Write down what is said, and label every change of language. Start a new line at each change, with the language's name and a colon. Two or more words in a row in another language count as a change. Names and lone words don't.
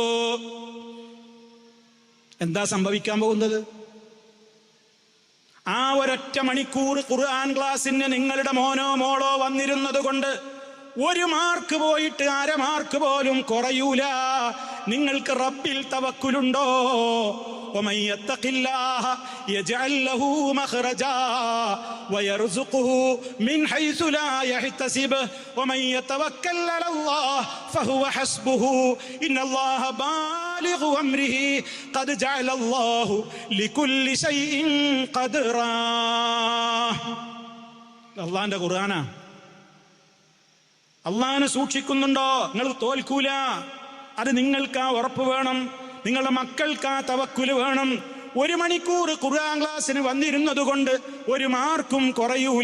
Malayalam: എന്താ സംഭവിക്കാൻ പോകുന്നത്? ആ ഒരൊറ്റ മണിക്കൂർ ഖുർആൻ ക്ലാസ്സിന് നിങ്ങളുടെ മോനോ മോളോ വന്നിരുന്നത് കൊണ്ട് ഒരു മാർക്ക് പോയിട്ട് അര മാർക്ക് പോലും കുറയൂല. നിങ്ങൾക്ക് റബ്ബിൽ തവക്കുലുണ്ടോ?
Arabic: ومن يتق الله يجعل له مخرجا ويرزقه من حيث لا يحتسب ومن يتوكل على الله فهو حسبه إن الله بالغ أمره قد جعل الله لكل شيء قدرا.
Malayalam: അല്ലാഹുവിന്റെ ഖുർആനാ. അള്ളാഹിനെ സൂക്ഷിക്കുന്നുണ്ടോ? നിങ്ങൾ തോൽക്കൂല. അത് നിങ്ങൾക്ക് ആ ഉറപ്പ് വേണം, നിങ്ങളുടെ മക്കൾക്ക് ആ തവക്കുല് വേണം. ഒരു മണിക്കൂർ ഖുർആൻ ക്ലാസ്സിന് വന്നിരുന്നത് കൊണ്ട് ഒരു മാർക്കും കുറയൂല.